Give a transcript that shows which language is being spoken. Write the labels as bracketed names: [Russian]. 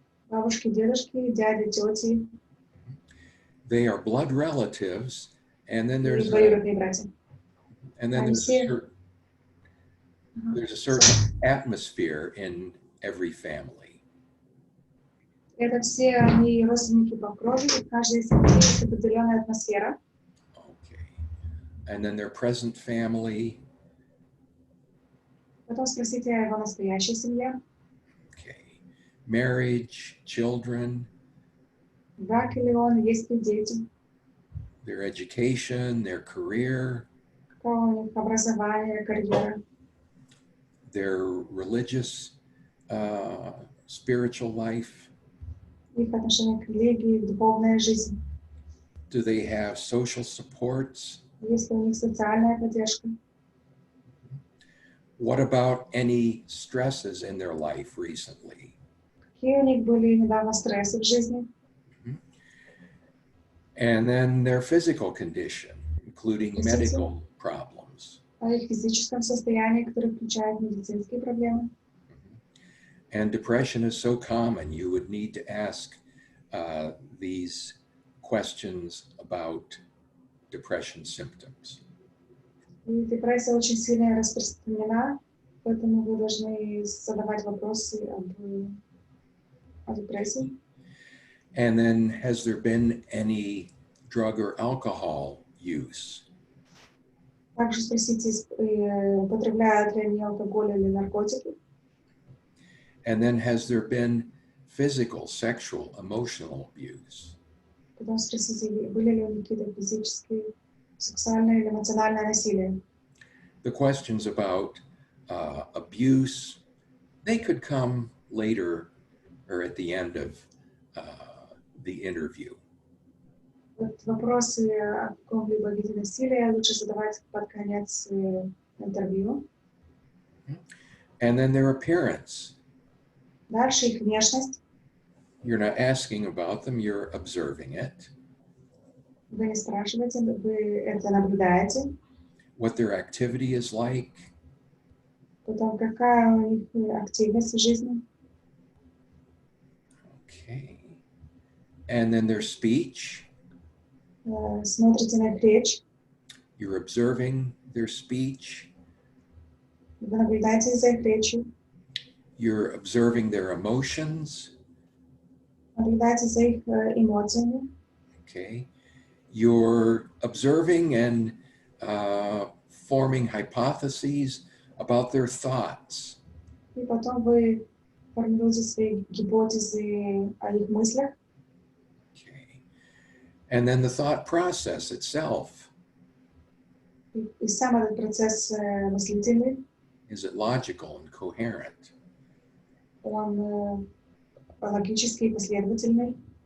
[Russian] Бабушки, дедушки, дяди, тети. [English] They are blood relatives, and then there's [Russian] двоюродные братья. [English] and then there's a certain atmosphere in every family. [Russian] Это все они родственники по крови, и в каждой семье есть определенная атмосфера. [English] Okay. And then their present family. [Russian] Потом спросите о его настоящей семье. [English] Okay. Marriage, children. [Russian] Брак ли он, есть ли дети. [English] Their education, their career. [Russian] Какое у них образование, карьера. [English] Their religious, spiritual life. [Russian] Их отношение к религии, духовная жизнь. [English] Do they have social supports? [Russian] Есть ли у них социальная поддержка? [English] What about any stresses in their life recently? [Russian] Какие у них были недавно стрессы в жизни? [English] And then their physical condition, including medical problems. [Russian] О их физическом состоянии, которое включает медицинские проблемы. [English] And depression is so common, you would need to ask these questions about depression symptoms. [Russian] И депрессия очень сильно распространена, поэтому вы должны задавать вопросы об о депрессии. [English] And then has there been any drug or alcohol use? [Russian] Также спросите, употребляют ли они алкоголь или наркотики. [English] And then has there been physical, sexual, emotional abuse? [Russian] Потом спросите, были ли у них какие-то физические, сексуальные или эмоциональное насилие. [English] The questions about abuse, they could come later or at the end of the interview. [Russian] Вот вопросы о каком-либо виде насилия лучше задавать под конец интервью. [English] And then their appearance. [Russian] Дальше их внешность. [English] You're not asking about them, you're observing it. [Russian] Вы не спрашиваете, вы это наблюдаете. [English] What their activity is like. [Russian] Потом, какая у них активность в жизни. [English] Okay. And then their speech. [Russian] Смотрите на их речь. [English] You're observing their speech. [Russian] Вы наблюдаете за их речью. [English] You're observing their emotions. [Russian] Наблюдаете за их эмоциями. [English] Okay. You're observing and forming hypotheses about their thoughts. [Russian] И потом вы формируете свои гипотезы о их мыслях. [English] Okay. And then the thought process itself. [Russian] И сам этот процесс мыслительный, [English] Is it logical and coherent? [Russian] он логический и последовательный.